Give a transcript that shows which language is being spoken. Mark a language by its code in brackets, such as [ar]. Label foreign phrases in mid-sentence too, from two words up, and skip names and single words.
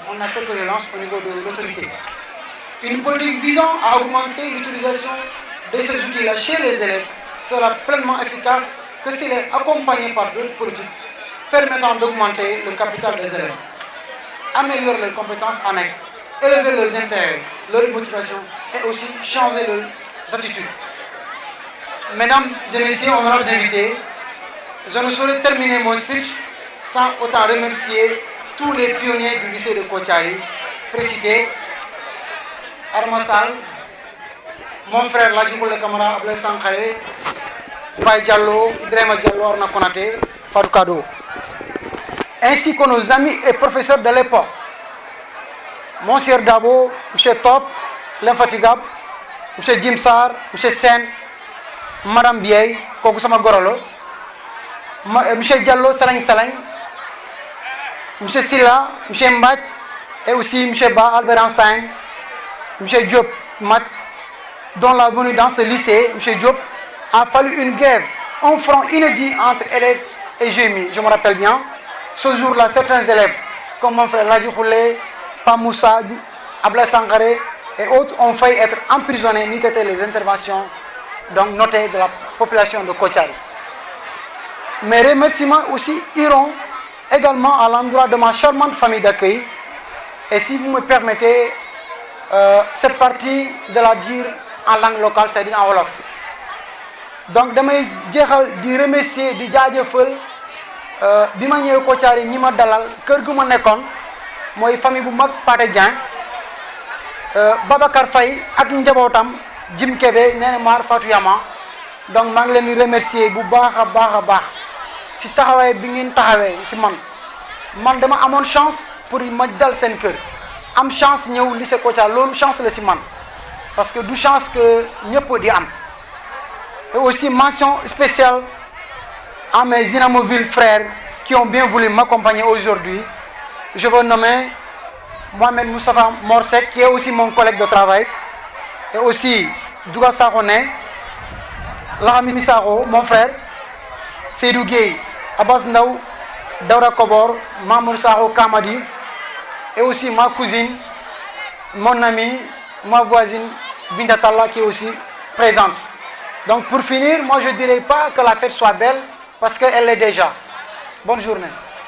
[fr] On appelle que je lance au niveau de l'autorité. Une politique visant à augmenter l'utilisation de ces outils-là chez les élèves sera pleinement efficace que s'il est accompagné par d'autres politiques permettant d'augmenter le capital des élèves, améliorer leurs compétences annexes, élever leurs intérêts, leur motivation et aussi changer leurs attitudes. Mesdames et messieurs, honorables invités, je ne saurais terminer mon speech sans autant remercier tous les pionniers du lycée de Kotiari, précités, Armassal, mon frère Ladjoukoule Kamara, Ablaye Sankhare, Baye Diallo, Ibrahima Diallo, Arna Konaté, Fadou Kado, ainsi que nos amis et professeurs de l'époque, Monsieur Dabo, M. Top, l'infatigable, M. Jim Sarr, M. Sen, Madame Biey, Kokusama Gorolo, M. Diallo Salang Salang, M. Silla, M. Mbach, et aussi M. Ba Albert Einstein, M. Diop Mat, dont la venue dans ce lycée, M. Diop, a fallu une grève, un front inédit entre élèves et GMI. Je me rappelle bien, ce jour-là, certains élèves, comme mon frère Ladji Khoulé, Pamoussa, Ablaye Sangaré et autres, ont failli être emprisonnés, n'eût été les interventions donc notées de la population de Kotiari. Mes remerciements aussi iront également à l'endroit de ma charmante famille d'accueil. Et si vous me permettez, cette partie de la dire en langue locale, c'est-à-dire en Wolof. Donc, je vais remercier [wo] di jaajëfal bi ma ñëw Kotiari ñi ma dalal kër gu ma nekkoon mooy famille bu mag Pathé Dieng Babacar Faye ak njabootam Jim Kébé Néné Mar Fatou Yama donc maa ngi leen di remercier bu baax a baax si taxawaay bi ngeen taxawee si man dama amoon chance pour ma dal seen kër am chance ñëw lycée Kotiari loolu chance la si man [fr] parce que du chance que [wo] ñëpp di am. [fr] Et aussi mention spéciale à mes inamoviles frères qui ont bien voulu m'accompagner aujourd'hui. Je veux nommer Mohamed Moustapha Morsek, qui est aussi mon collègue de travail, et aussi Douga Sarone, Lahami Saro, mon frère, Seydou Gueye, Abbas Ndaw, Daouda Kobor, Mamour Saro Kamadi, et aussi ma cousine, mon amie, ma voisine Binta Talla, qui est aussi présente. Donc pour finir, moi je ne dirais pas que la fête soit belle parce qu'elle l'est déjà. Bonne journée.